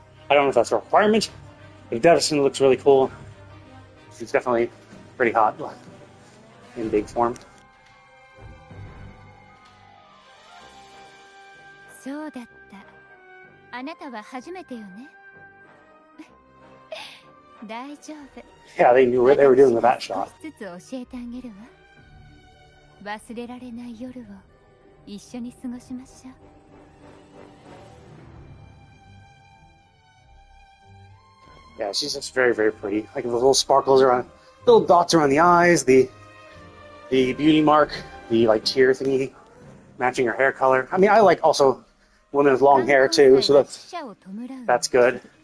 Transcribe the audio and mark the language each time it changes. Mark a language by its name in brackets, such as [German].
[English] I don't know if that's a requirement, but it definitely looks really cool. She's definitely pretty hot in big form. [Japanese] そうだった。あなたは初めてよね。大丈夫。 [English] Yeah, they knew what they were doing with that shot. [Japanese] 少しずつ教えてあげるわ。忘れられない夜を一緒に過ごしましょう。 [English] Yeah, she's just very, very pretty. Like the little sparkles around, little dots around the eyes, the beauty mark, the like tear thingy, matching her hair color. I mean, I like also women with long hair too, so that's good.